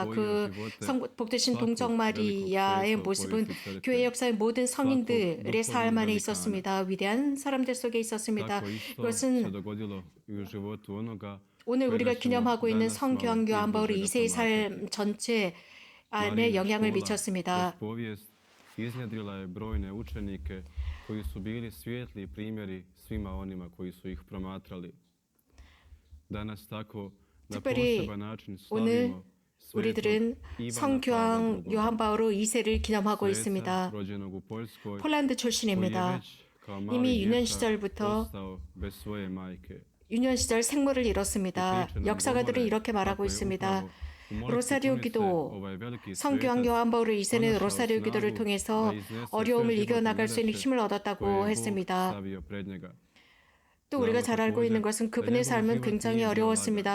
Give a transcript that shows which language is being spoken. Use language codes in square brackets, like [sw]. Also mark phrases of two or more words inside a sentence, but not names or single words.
[ko] 복되신 동정 마리아의 모습은 교회 역사의 모든 성인들의 삶 안에 있었습니다. 위대한 사람들 속에 있었습니다. 이것은 오늘 우리가 기념하고 있는 성교황 요한 바울 2세의 삶 전체 안에 영향을 미쳤습니다. [hr] iznjedrila je brojne učenike koji su bili svijetli primjeri svima onima koji su ih promatrali. Danas tako na poseban način slavimo [ko] 우리들은 성교황 요한 바울 2세를 기념하고 있습니다. [hr] rođenog u Poljskoj [ko] 폴란드 [hr] koji je [ko] 출신입니다. [hr] već kao mali [ko] 이미 유년 [hr] dječak [ko] 시절부터 [hr] ostao bez svoje majke. [ko] 유년 시절 생모를 잃었습니다. 역사가들은 이렇게 말하고 있습니다. 로사리오 기도, 성교황 요한 바울 2세는 로사리오 기도를 통해서 어려움을 이겨나갈 수 있는 힘을 얻었다고 했습니다. 또 우리가 잘 알고 있는 것은 그분의 삶은 굉장히 어려웠습니다.